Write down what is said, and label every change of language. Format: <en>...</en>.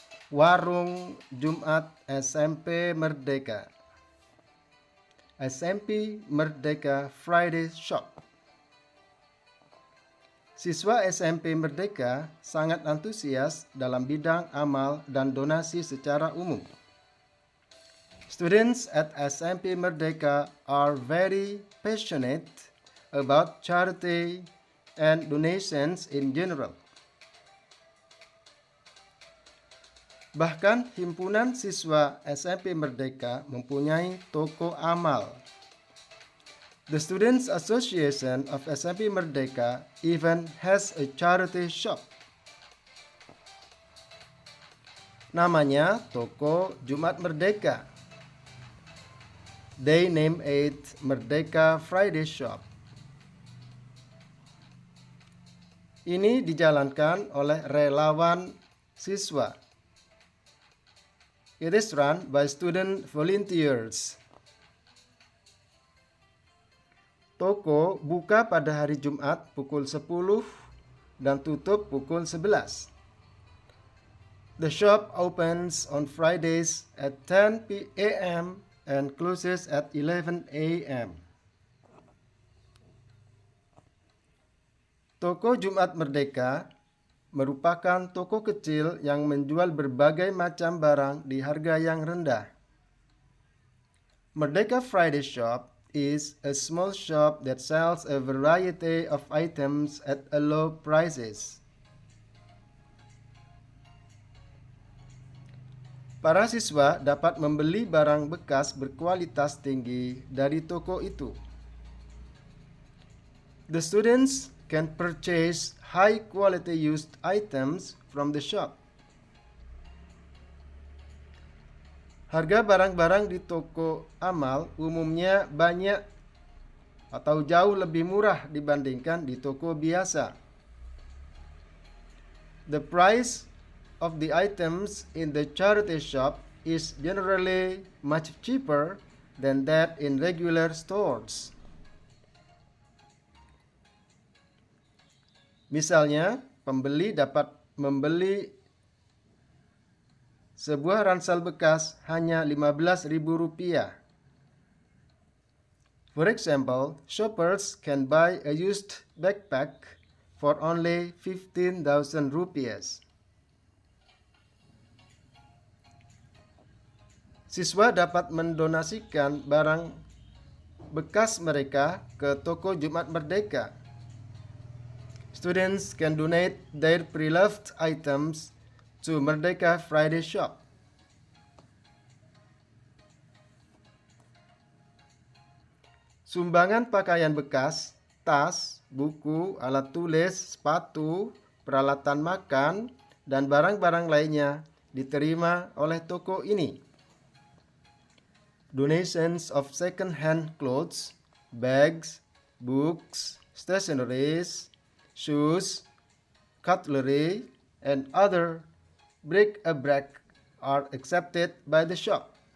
<id>Warung Jumat SMP Merdeka.</id> <en>SMP Merdeka Friday Shop.</en> <id>Siswa SMP Merdeka sangat antusias dalam bidang amal dan donasi secara umum.</id> <en>Students at SMP Merdeka are very passionate about charity and donations in general.</en> <id>Bahkan himpunan siswa SMP Merdeka mempunyai toko amal.</id> <en>The Students Association of SMP Merdeka even has a charity shop.</en> <id>Namanya Toko Jumat Merdeka.</id> <en>They name it Merdeka Friday Shop.</en> <id>Ini dijalankan oleh relawan siswa.</id> <en>It is run by student volunteers.</en> <id>Toko buka pada hari Jumat pukul 10 dan tutup pukul 11.</id> <en>The shop opens on Fridays at 10 a.m. and closes at 11 a.m.</en> <id>Toko Jumat Merdeka merupakan toko kecil yang menjual berbagai macam barang di harga yang rendah.</id> <en>Merdeka Friday Shop is a small shop that sells a variety of items at a low prices.</en> <id>Para siswa dapat membeli barang bekas berkualitas tinggi dari toko itu.</id> <en>The students can purchase high-quality used items from the shop.</en> <id>Harga barang-barang di toko amal umumnya banyak atau jauh lebih murah dibandingkan di toko biasa.</id> <en>The price of the items in the charity shop is generally much cheaper than that in regular stores.</en> <id>Misalnya, pembeli dapat membeli sebuah ransel bekas hanya Rp15.000.</id> <en>For example, shoppers can buy a used backpack for only Rp15,000.</en> <id>Siswa dapat mendonasikan barang bekas mereka ke Toko Jumat Merdeka.</id> <en>Students can donate their pre-loved items to Merdeka Friday Shop.</en> <id>Sumbangan pakaian bekas, tas, buku, alat tulis, sepatu, peralatan makan, dan barang-barang lainnya diterima oleh toko ini.</id> <en>Donations of second-hand clothes, bags, books, stationeries, shoes, cutlery, and other bric-a-brac are accepted by the shop.</en>